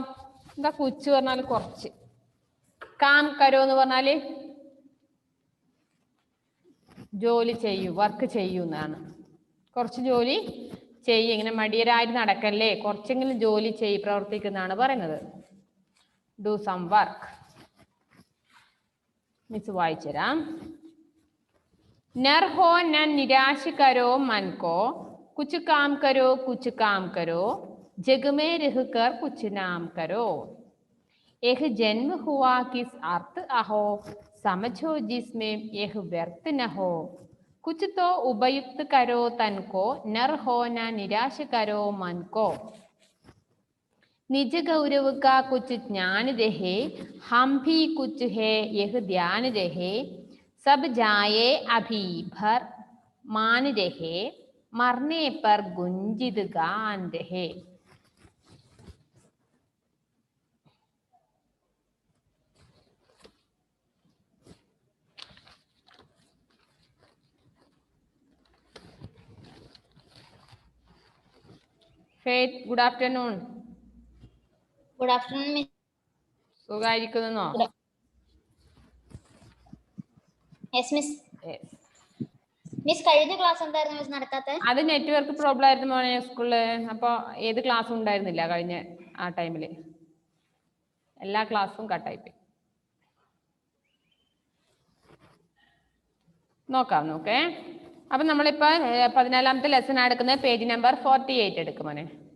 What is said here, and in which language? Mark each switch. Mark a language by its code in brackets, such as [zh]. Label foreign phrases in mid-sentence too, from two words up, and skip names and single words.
[ml] എന്താ കുച്ച് പറഞ്ഞാൽ കുറച്ച്, [hi] काम करो [ml] എന്ന് പറഞ്ഞാല് ജോലി ചെയ്യൂ, വർക്ക് ചെയ്യൂ എന്നാണ്. കുറച്ച് ജോലി ചെയ്യ്, ഇങ്ങനെ മടിയരായിട്ട് നടക്കല്ലേ, കുറച്ചെങ്കിലും ജോലി ചെയ്യ്, പ്രവർത്തിക്കുന്നതാണ് പറയുന്നത്. [en] do some work. [ml] മിസ് വായിച്ചുതരാം. [hi] नर हो न निराश करो मन को, कुछ काम करो कुछ काम करो, जग में रह कर कुछ नाम करो. यह जन्म हुआ किस अर्थ अहो, समझो जिसमें यह व्यर्थ न हो. कुछ तो उपयुक्त करो तन को, नर हो न निराश करो मन को. निज गौरव का कुछ ज्ञान रहे, हम भी कुछ है यह ध्यान रहे. सब जाए अभी भर मान रहे, मरने पर गुंजित गान रहे. [en] Faith, good afternoon. Good afternoon, Miss. [ml] സുഖായിരിക്കുന്നോ? [en] Yes, Miss. Miss, [ml] കഴിഞ്ഞ ക്ലാസ് എന്തായിരുന്നു മിസ് നടത്താത്തെ? അത് [en] network problem [ml] ആയിരുന്നു മോനെ സ്കൂളില്. അപ്പൊ ഏത് ക്ലാസ്സും ഉണ്ടായിരുന്നില്ല കഴിഞ്ഞ ആ ടൈമില്. എല്ലാ ക്ലാസ്സും കട്ടായിപ്പോയി. നോക്കേ. അപ്പൊ നമ്മളിപ്പോ 14ാമത്തെ ലെസൺ എടുക്കുന്ന [en] page number [ml] 48 എടുക്കും മോനെ.